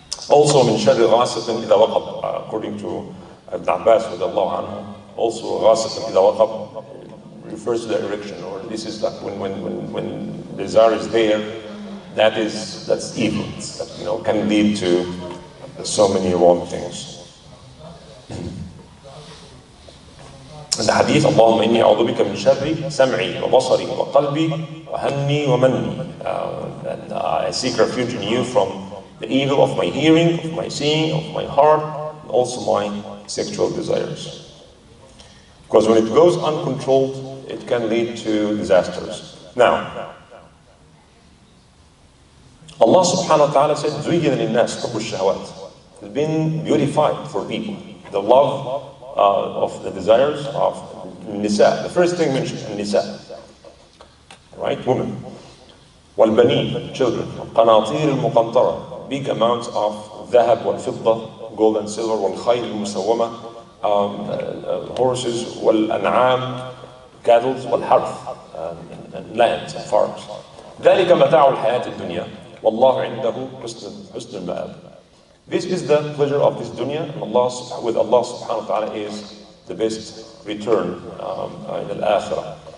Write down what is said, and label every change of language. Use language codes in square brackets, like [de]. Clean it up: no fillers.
[en] Also, [ar] من شر غاسق إذا وقب, [en] according to Ibn Abbas radiallahu anhu, also [ar] غاسق إذا وقب [en] refers to the erection, or this is like when desire is there, that's evil. That, can lead to so many wrong things. The hadith, [ar] اللهم إني أعوذ بك من شر سمعي وبصري وقلبي وهمي ومني. [en] And I seek refuge in you from the evil of my hearing, of my seeing, of my heart, and also my sexual desires. Because when it goes uncontrolled, it can lead to disasters. Now, Allah subhanahu wa ta'ala said, [ar] زُيِّنَ لِلنَّاسِ حُبُّ الشَّهَوَاتِ. [en] It's been beautified for people, the love of the desires of nisa. The first thing mentioned, nisa, right? Women. والبنين, children. [ar] قناطير المقنطرة, [en] big amounts of [ar] ذهب والفضة, [en] gold and silver. [ar] والخيل المسومة, [en] horses. والأنعام, cattle. والحرث, and lands and farms. [ar] ذلك متاع الحياة الدنيا والله عنده حسن المآب. [en] This is the pleasure of this dunya, and with Allah subhanahu wa ta'ala is the best return in al-akhirah.